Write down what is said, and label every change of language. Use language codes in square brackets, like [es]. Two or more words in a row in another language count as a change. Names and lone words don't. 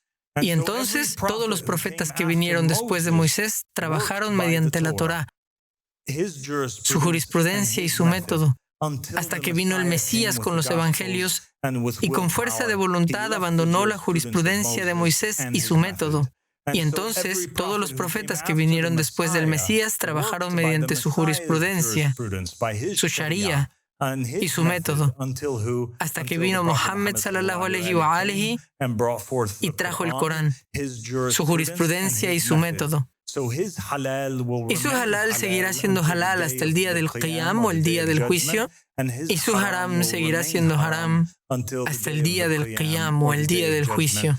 [es] Y entonces todos los profetas que vinieron después de Moisés trabajaron mediante la Torá, su jurisprudencia y su método, hasta que vino el Mesías con los evangelios y con fuerza de voluntad abandonó la jurisprudencia de Moisés y su método. Y entonces todos los profetas que vinieron después del Mesías trabajaron mediante su jurisprudencia, su sharia y su método, hasta que vino Mohammed [ar] صلى الله عليه وعليه [es] y trajo el Corán, su jurisprudencia y su método. Y su halal seguirá siendo halal hasta el día del Qiyam o el día del juicio, y su haram seguirá siendo haram hasta el día del Qiyam o el día del juicio.